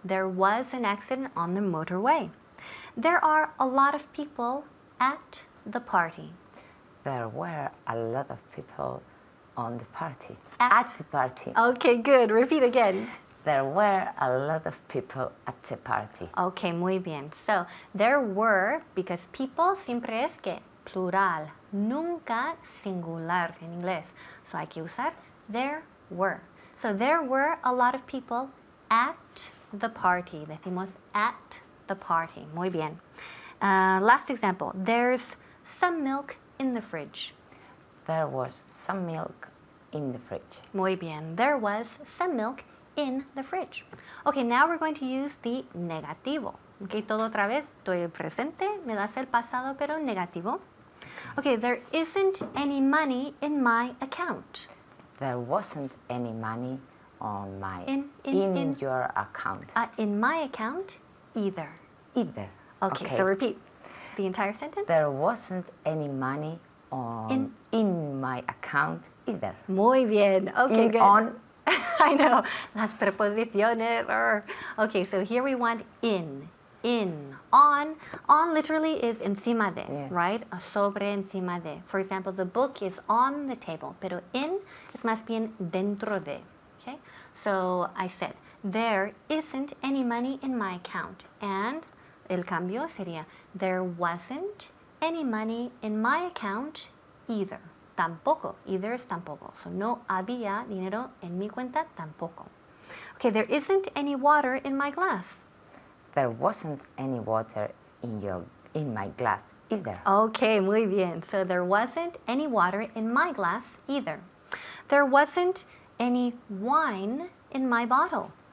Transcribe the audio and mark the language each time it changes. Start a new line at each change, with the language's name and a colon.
English: There was an accident on the motorway. There are a lot of people at the party. There were a lot of people on the party. At the party. Okay, good. Repeat again. There were a lot of people at the party.
Spanish: Okay, muy bien.
English: So, there were, because people
Spanish: siempre es que plural, nunca singular en inglés. So, hay que usar there were.
English: So, there were a lot of people at the party.
Spanish: Decimos
English: at the party.
Spanish: Muy bien.
English: Last example. There's some milk in the fridge. There was some milk in the fridge.
Spanish: Muy bien.
English: There was some milk in the fridge. Okay, now we're going to use the negativo. Okay,
Spanish: todo otra vez. Estoy presente. Me das el pasado, pero negativo.
English: Okay, there isn't any money in my account. There wasn't any money on my In your account. In my account, either. Either. Okay, so repeat the entire sentence. There wasn't any money in my account either.
Spanish: Muy bien.
English: Okay, good. On. I know.
Spanish: Las preposiciones.
English: Okay, so here we want in. On. On literally is
Spanish: encima de,
English: Yeah. right?
Spanish: Sobre encima de.
English: For example, the book is on the table,
Spanish: pero in es más bien dentro de.
English: Okay? So I said, there isn't any money in my account. And
Spanish: el cambio sería,
English: there wasn't any money in my account either.
Spanish: Tampoco.
English: Either
Spanish: es tampoco. So no había dinero en mi cuenta tampoco.
English: Okay, there isn't any water in my glass. There wasn't any water in my glass either.
Spanish: Okay, muy bien.
English: So there wasn't any water in my glass either. There wasn't any wine in my bottle.